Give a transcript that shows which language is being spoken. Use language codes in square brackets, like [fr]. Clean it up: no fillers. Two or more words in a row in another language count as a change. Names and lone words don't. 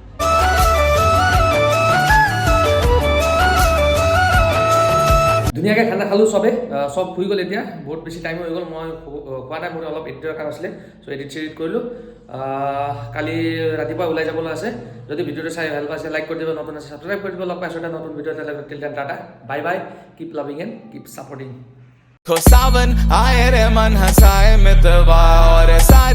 [as] ধুনীয়াকৈ খানা খালোঁ চব শুই গ'ল এতিয়া বহুত বেছি টাইম হৈ গ'ল মই খোৱা নাই মোৰ অলপ এডিটৰ কাম আছিলে চ' এডিট কৰিলোঁ কালি ৰাতিপুৱা ওলাই যাবলৈ আছে যদি ভিডিঅ'টো চাই ভাল পাইছে লাইক কৰি দিব নতুন আছে ছাবস্ক্ৰাইব কৰি দিব লগ পাইছোঁ এটা নতুন ভিডিঅ' এটা [en] till then tata bye bye keep loving and keep supporting [hi] सावन आए रे मन हंसाए मितवा और सारी